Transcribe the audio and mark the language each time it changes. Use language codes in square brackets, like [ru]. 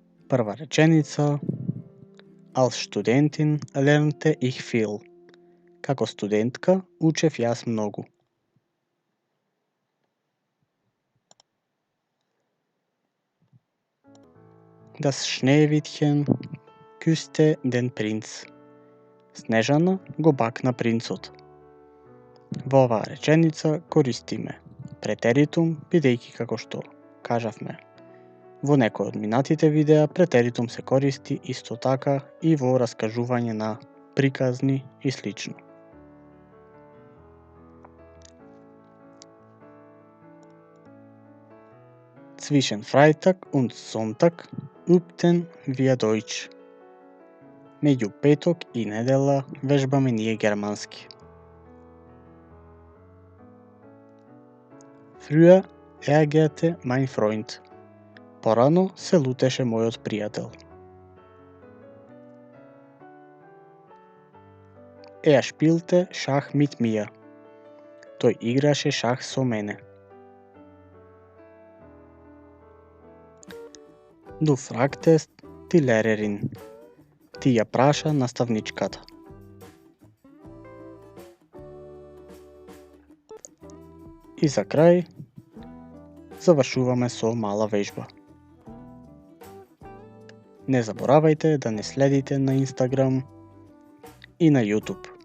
[mk] Прва реченица: [de] Als Studentin lernte ich viel. [mk] Како студентка учев јас многу. [de] Das Schneewittchen küsste den Prinz. [mk] Снежана го бакна принцот. Во оваа реченица користиме претеритум, бидејќи како што кажавме во некој од минатите видеа, претеритум се користи исто така и во раскажување на приказни и слично. [de] Zwischen Freitag und Sonntag übten wir Deutsch. [mk] Меѓу петок и недела вежбаме ние германски. [de] Früher ärgerte mein Freund. [mk] Порано се лутеше мојот пријател. [de] Er spielte Schach mit mir. [mk] Тој играше шах со мене. [de] Du fragtest die Lehrerin. [mk] Ти ја праша наставничката. И за крај завршуваме со мала вежба. Не заборавајте да не следите на Instagram и на YouTube.